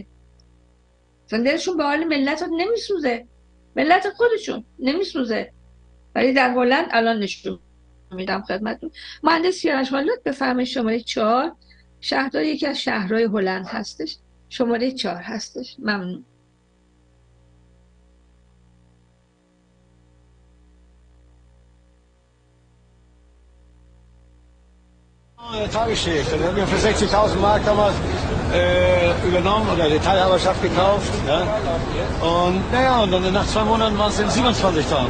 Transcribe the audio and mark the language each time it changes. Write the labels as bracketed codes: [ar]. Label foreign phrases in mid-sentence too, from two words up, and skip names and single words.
[fa] اصلا دلشون به حال ملت نمیسوزه، ملت خودشون نمیسوزه. ولی در هلند الان نشون میدم خدمتتون. مهندس سیاوش حالات بفرمایید شماره 4. شهردار یکی از شهرهای هلند هستش، شماره 4 هستش. ممنون. [de] Tageschicht. Wir haben für 60.000 Mark damals übernommen oder die Teilhaberschaft gekauft. Ja? Und naja, und dann nach 2 Monaten waren es dann 27.000.